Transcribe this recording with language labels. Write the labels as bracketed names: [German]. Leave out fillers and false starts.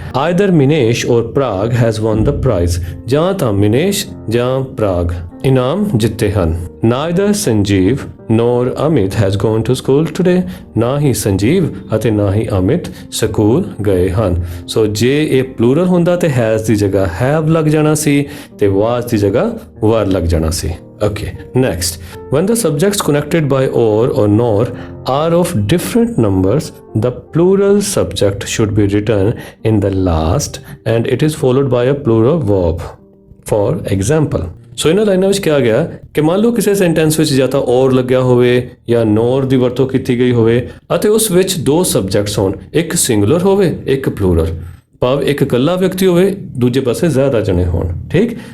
[English] either Minesh or Prag has won the prize, [Punjabi] ਜਾਂ ਤਾਂ ਮਿਨੇਸ਼ ਜਾਂ ਪ੍ਰਾਗ ਇਨਾਮ ਜਿੱਤੇ ਹਨ। [English] neither Sanjeev nor Amit has gone to school today, [Punjabi] ਨਾ ਹੀ ਸੰਜੀਵ ਅਤੇ ਨਾ ਹੀ ਅਮਿਤ ਸਕੂਲ ਗਏ ਹਨ। ਸੋ ਜੇ ਇਹ ਪਲੂਰਲ ਹੁੰਦਾ ਤੇ ਹੈਜ਼ ਦੀ ਜਗ੍ਹਾ ਹੈਵ ਲੱਗ ਜਾਣਾ ਸੀ ਤੇ ਵਾਜ਼ ਦੀ ਜਗ੍ਹਾ ਵਰ ਲੱਗ ਜਾਣਾ ਸੀ। [English] Okay, next, when the subjects connected by or nor are of different numbers, the plural subject should be written in the last and it is followed by a plural verb. For example, [Punjabi] ਸੋ ਇਹਨਾਂ ਲਾਈਨਾਂ ਵਿੱਚ ਕਿਹਾ ਗਿਆ ਕਿ ਮੰਨ ਲਓ ਕਿਸੇ sentence ਵਿੱਚ ਜਾਂ ਤਾਂ ਔਰ ਲੱਗਿਆ ਹੋਵੇ ਜਾਂ ਨੋਰ ਦੀ ਵਰਤੋਂ ਕੀਤੀ ਗਈ ਹੋਵੇ ਅਤੇ ਉਸ ਵਿੱਚ ਦੋ ਸਬਜੈਕਟਸ ਹੋਣ, ਇੱਕ ਸਿੰਗੂਲਰ ਹੋਵੇ ਇੱਕ ਪਲੂਰਲ, ਭਾਵ ਇੱਕ ਇਕੱਲਾ ਵਿਅਕਤੀ ਹੋਵੇ ਦੂਜੇ ਪਾਸੇ ਜ਼ਿਆਦਾ ਜਣੇ ਹੋਣ, ਠੀਕ।